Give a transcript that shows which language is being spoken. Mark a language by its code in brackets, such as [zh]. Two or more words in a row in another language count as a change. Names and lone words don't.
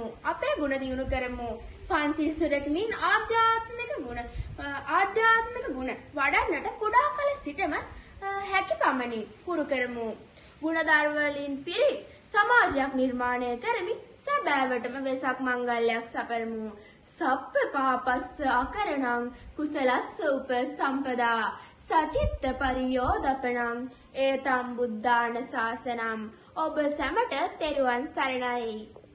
[si] අපේ ගුණ දියුණු කරමු. පන්සිල් සුරකිමින් ආධ්‍යාත්මික ගුණ වඩන්නට කුඩා කල සිටම හැකි පමණින් පුරු කරමු. ගුණධර්ම වලින් පිරි සමාජයක් නිර්මාණය කරමින් සැබෑවටම වෙසක් මංගල්‍යයක් සපරමු. [pi] සප්ප පාපස්ස අකරණං කුසලස්ස උපසම්පදා සචිත්ත පරියෝදපණං ඒතම් බුද්ධාන ශාසනම්. [si] ඔබ සැමට තෙරුවන් සරණයි.